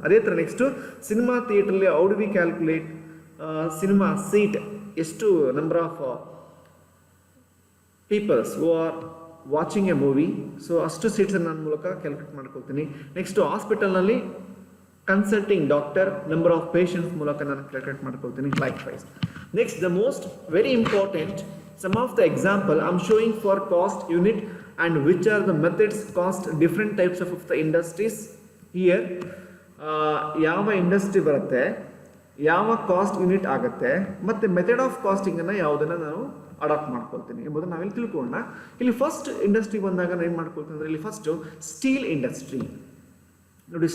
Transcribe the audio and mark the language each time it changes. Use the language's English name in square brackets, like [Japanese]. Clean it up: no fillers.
[Kannada] ಅದೇ ಥರ [English] next cinema ಥಿಯೇಟ್ರಲ್ಲಿ how do we calculate cinema seat, ಎಷ್ಟು number of peoples who are watching a movie, [Kannada] so ಅಷ್ಟು ಸೀಟ್ಸನ್ನು ನನ್ನ ಮೂಲಕ [English] Calculate ಮಾಡ್ಕೊಳ್ತೀನಿ. Next ಹಾಸ್ಪಿಟಲ್ನಲ್ಲಿ consulting doctor, number of patients [Kannada] ಮೂಲಕ ನಾನು [English] Calculate ಮಾಡ್ಕೊಳ್ತೀನಿ likewise. Next the most very important Some of the example I'm showing for cost unit and which are the methods cost different types of the industries. [Kannada] Here ಯಾವ industry ಬರುತ್ತೆ, ಯಾವ cost unit ಆಗುತ್ತೆ, ಮತ್ತು method of ಕಾಸ್ಟಿಂಗನ್ನು ಯಾವುದನ್ನು ನಾನು adapt ಮಾಡ್ಕೊಳ್ತೀನಿ ಎಂಬುದನ್ನು ನಾವಿಲ್ಲಿ ತಿಳ್ಕೊಳ್ಳೋಣ. ಇಲ್ಲಿ ಫಸ್ಟ್ ಇಂಡಸ್ಟ್ರಿ ಬಂದಾಗ ನಾನು ಏನು ಮಾಡ್ಕೊಳ್ತೀನಿ ಅಂದರೆ, ಇಲ್ಲಿ ಫಸ್ಟು ಸ್ಟೀಲ್ ಇಂಡಸ್ಟ್ರಿ ನೋಡಿ.